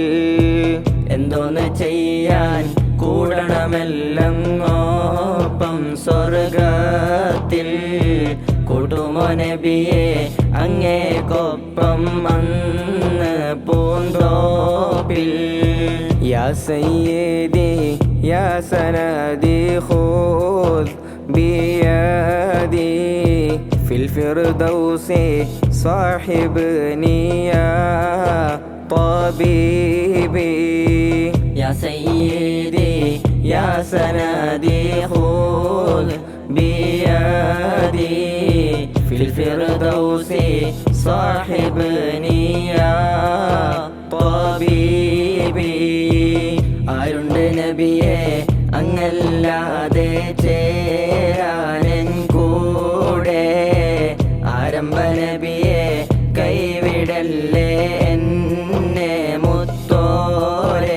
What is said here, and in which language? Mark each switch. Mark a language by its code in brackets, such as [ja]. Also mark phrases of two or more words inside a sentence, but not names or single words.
[ml] എന്തോന്ന് ചെയ്യാൻ കൂടണമെല്ലങ്ങോപ്പം സ്വർഗത്തിൽ, കൂട്ടുമോ നബിയെ അങ്ങേക്കൊപ്പം അന്ന് പൂന്തോപ്പിൽ. [ar] يا سيدي يا سندي خذ بيدي في الفردوس صاحبني يا طبيبي. يا سيدي يا سندي خذ بيدي في الفردوس صاحبني يا طبيبي. [ml] ആരുണ്ട് നബിയെ അങ്ങല്ലാതെ ചേരാനൻ കൂടെ, ആരംഭ നബിയെ കൈവിടല്ലേ എന്നെ മുത്തോരെ.